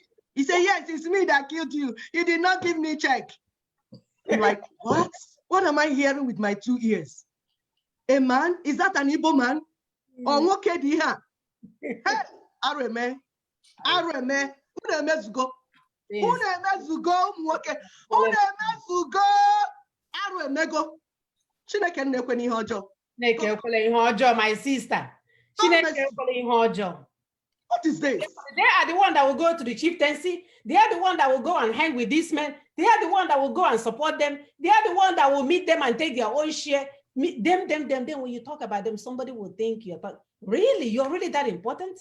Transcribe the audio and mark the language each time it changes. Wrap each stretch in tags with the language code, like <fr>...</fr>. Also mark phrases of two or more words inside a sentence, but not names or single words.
<en>He said, "Yes, it's me that killed you. You did not give me a check." I'm like, what? What am I hearing with my 2 ears? A man? Is that an Igbo man? Or what can he have? Hey, Areme, who the mess go?</en> <ig>Unu emezugo nwoke. Unu emezugo arụ emego. Chineke nnekwe n'ihe ọjọọ. Chineke ekwela ihe ọjọọ,</ig> <en>my sister.</en> <ig>Chineke ekwela ihe ọjọọ.</ig> <en>What is this? They are the one that will go to the chieftaincy. They are the one that will go and hang with these men. They are the one that will go and support them. They are the one that will meet them and take their own share. Them. Then when you talk about them, somebody will think you're really that important?</en>